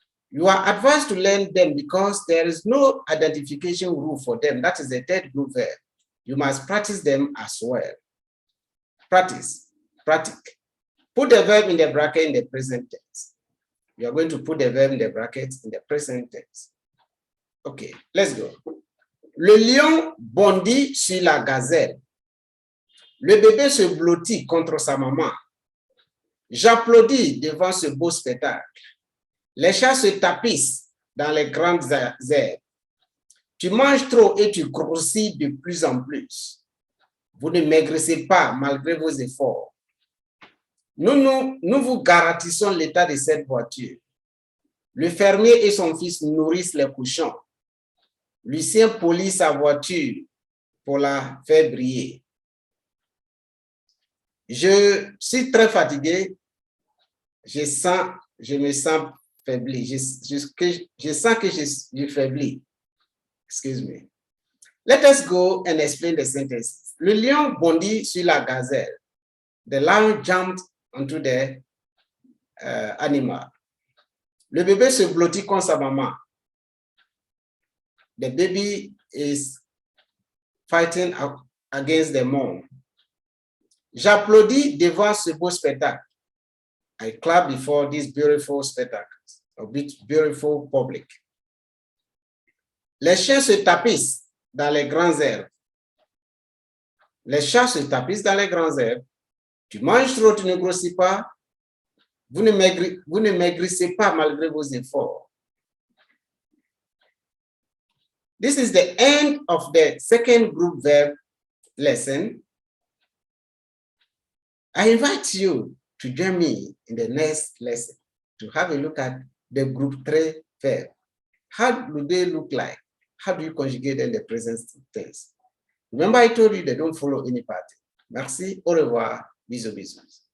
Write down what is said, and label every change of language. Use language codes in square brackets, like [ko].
[en] You are advised to learn them because there is no identification rule for them. That is the third group verb. You must practice them as well. Practice. Put the verb in the bracket in the present tense. You are going to put the verb in the brackets in the present tense. Okay, let's go. [fr] Le lion bondit sur la gazelle. Le bébé se blottit contre sa maman. J'applaudis devant ce beau spectacle. Les chats se tapissent dans les grandes herbes. Tu manges trop et tu grossis de plus en plus. Vous ne maigrissez pas malgré vos efforts. Nous vous garantissons l'état de cette voiture. Le fermier et son fils nourrissent les cochons. Lucien polit sa voiture pour la faire briller. Je suis très fatigué. Je me sens faibli. Je sens que je faiblis. [en] Excuse me. Let us go and explain the sentences. [fr] Le lion bondit sur la gazelle. [en] The lion jumped onto the animal. [fr] Le bébé se blottit contre sa maman. [en] The baby is fighting against the mom. [fr] J'applaudis devant ce beau spectacle. [en] I clap before this beautiful spectacle, a beautiful public. [fr] Les chiens se tapissent dans les grands herbes. Les chats se tapissent dans les grands herbes. Tu manges trop, tu ne grossis pas. Vous ne maigrissez pas malgré vos efforts. [en] This is the end of the second group verb lesson. I invite you to join me in the next lesson to have a look at the group 3 verb. How do they look like? How do you conjugate them in the present tense? Remember, I told you they don't follow any pattern. [fr] Merci, au revoir, bisous, bisous.